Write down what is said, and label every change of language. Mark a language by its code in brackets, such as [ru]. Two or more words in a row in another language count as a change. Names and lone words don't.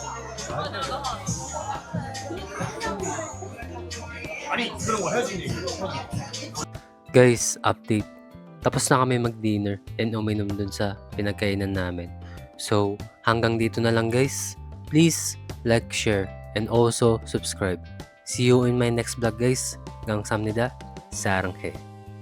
[ko] 아니 그런 거 헤어진 얘기. [en] Guys, update. [tl] Tapos na kami mag-dinner and uminom dun sa pinagkainan namin. So, hanggang dito na lang guys. [en] Please like, share, and also subscribe. See you in my next vlog guys. Hanggang [ko] 습니다. 사랑해.